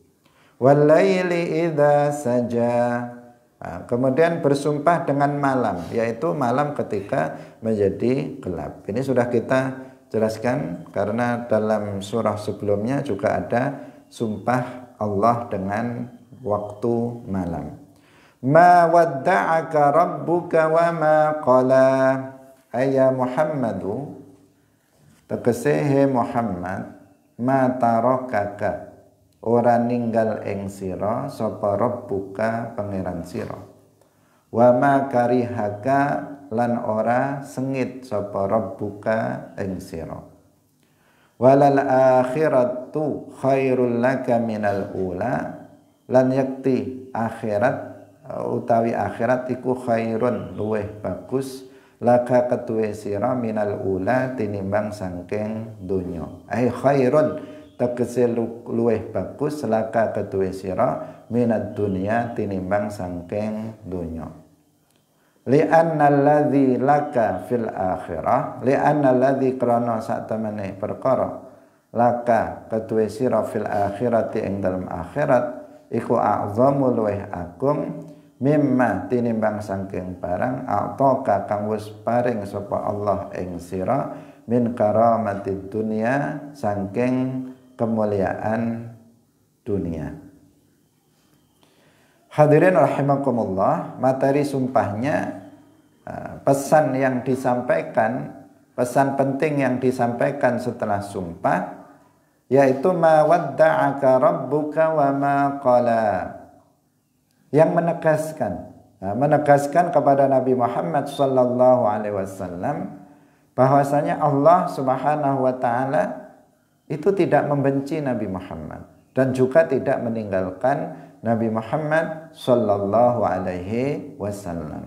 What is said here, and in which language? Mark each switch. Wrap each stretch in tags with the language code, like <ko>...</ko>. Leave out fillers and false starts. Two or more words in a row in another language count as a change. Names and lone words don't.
<ar>Walaili idza saja.</ar> <id>Nah, kemudian bersumpah dengan malam, yaitu malam ketika menjadi gelap. Ini sudah kita jelaskan karena dalam surah sebelumnya juga ada sumpah Allah dengan waktu malam.</id> <ar>Ma wadda'aka rabbuka wa ma qala. Ayya Muhammadu,</ar> <jv>tegese he Muhammad,</jv> <ar>ma tarakaka,</ar> <jv>ora ninggal ing sira sapa rabbuka pangeran sira.</jv> <ar>Wa ma karihaka,</ar> <jv>lan ora sengit sapa rabbuka ing sira.</jv> <ar>Walal akhiratu khairul laka minal ula,</ar> <jv>lan yakti akhirat utawi akhirat iku khairun luweh bagus laka ketuwe sira</jv> <ar>minal ula</ar> <jv>tinimbang saking donya.</jv> <ar>Ai khairun</ar> <jv>tegese luweh bagus laka ketuwe sira</jv> <ar>minad dunya</ar> <jv>tinimbang saking donya.</jv> <ar>Li'anna alladhi laka fil akhirah, li'anna alladhi</ar> <jv>krana saktemene perkara laka ketuwe sira</jv> <ar>fil akhirati</ar> <jv>ing dalam akhirat iku a'zamu luweh agung mimma tinimbang saking barang a'taka kang wis paring sapa Allah ing sira</jv> <ar>min karamatid dunya</ar> <jv>saking</jv> <id>kemuliaan dunia.</id> <ar>Hadirin rahimakumullah,</ar> <id>materi sumpahnya pesan yang disampaikan, pesan penting yang disampaikan setelah sumpah yaitu</id> <ar>ma wadda'aka rabbuka wa ma qala,</ar> <id>yang menegaskan kepada Nabi Muhammad</id> <ar>sallallahu alaihi wasallam</ar> <id>bahwasanya Allah</id> <ar>Subhanahu wa taala</ar> <id>itu tidak membenci Nabi Muhammad dan juga tidak meninggalkan Nabi Muhammad</id> <ar>sallallahu alaihi wasallam.</ar>